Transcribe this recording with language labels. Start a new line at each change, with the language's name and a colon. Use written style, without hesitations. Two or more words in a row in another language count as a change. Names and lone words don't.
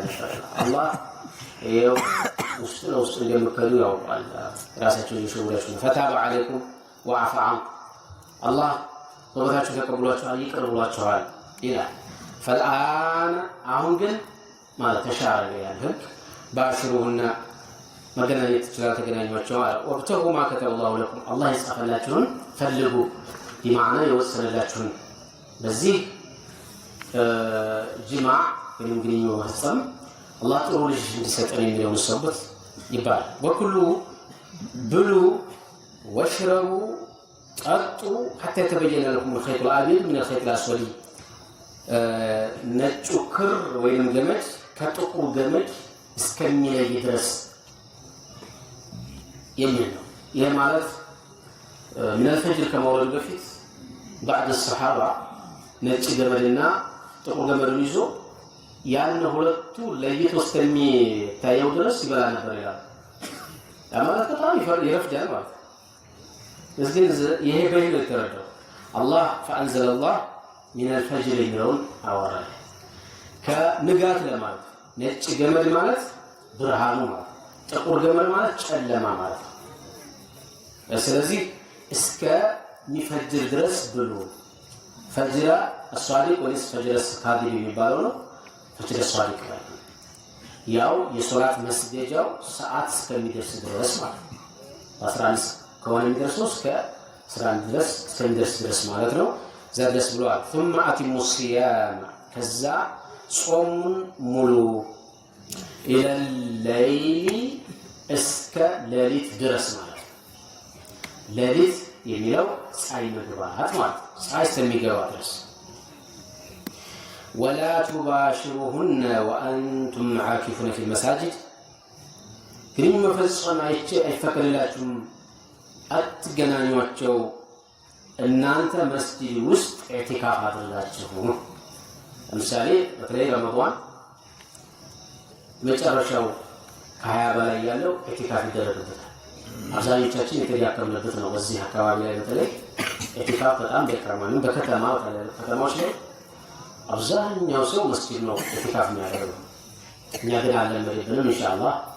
Amharic: አላህ ይኸው ውስጥ እንደምከሉ ያውቃል ራሳቸውን ይሸውዳችሁ
Arabic: فتاب عليكم وعفا عنكم
Amharic: አላህ ተወታችሁ ተቀብሏችኋል ይቅር ብሏችኋል ይላል فالآن አሁን ግን ማለት ተሻረ ያለው ባሽሩና መገናኘት ይችላል ተገናኙዋቸው
Arabic: وابتغوا ما كتب الله لكم
Amharic: አላህ ይጻፈላችሁን ፈልጉ بمعنى يوصلላችሁን በዚህ ጅማዕ ግንኙነት ወሰም አላህ ጥሩ ልጅ እንዲሰጠን የሚለው ሰበት ይባል ወኩሉ ብሉ ወሽረቡ ጠጡ
Arabic: حتى يتبين لكم الخيط الأبيض من الخيط الأسود
Amharic: ነጩ ክር ወይም ገመድ ከጥቁር ገመድ እስከሚለይ ድረስ የሚል ነው ይሄ ማለት
Arabic: من الفجر كما ورد
Amharic: በፊት
Arabic: بعد الصحابه
Amharic: ነጭ ገመድና ጥቁር ገመድን ይዞ ያን ሁለቱ ለይቶ እስከሚታየው ድረስ ይበላ ነበር ይላል ማለት በጣም ይረፍዳል ማለት እዚህ ይሄ በይል ተረዳው አላህ
Arabic: فأنزل الله من الفجر
Amharic: የሚለውን አወራለ ከንጋት ለማለት ነጭ ገመድ ማለት ብርሃኑ ማለት ጥቁር ገመድ ማለት ጨለማ ማለት ስለዚህ እስከ ሚፈጅር ድረስ ብሉ
Arabic: فجر الصادق
Amharic: ወይስ
Arabic: فجر الكاذب
Amharic: የሚባለው ነው
Arabic: فجر الصادق
Amharic: ያው የሶላት መስገጃው ሰዓት እስከሚደርስ ድረስ ማለት ነው 11 ከሆነ የሚደርሰው እስከ 11 ድረስ እስከሚደርስ ድረስ ማለት ነው ዘደስ ብሏል
Arabic: ثم اتموا الصيام
Amharic: ከዛ ጾሙን ሙሉ
Arabic: الى الليل
Amharic: እስከ ሌሊት ድረስ ማለት ሌሊት የሚለው ፀሐይ መግባት ማለት ፀሐይ እስከሚገባ ድረስ
Arabic: ولا تباشروهن وانتم عاكفون في المساجد
Amharic: ግን መፈጸም አይፈቀድላችሁም አትገናኙአቸው እናንተ መስጂድ ውስጥ ኢዕቲካፍ አድርጋችሁ ለምሳሌ በተለይ ረመዳን መጨረሻው ከ20 በላይ ያለው ኢዕቲካፍ ይደረግበታል አብዛኞቻችን የተያከምንበት ነው በዚህ አካባቢ ላይ በተለይ ኢዕቲካፍ በጣም በከማንም በከተማዎች ላይ አብዛኛው ሰው መስጂድ ነው ኢዕቲካፍ የሚያደርገው እኛ ግን አለን በደንብ
Arabic: إن شاء الله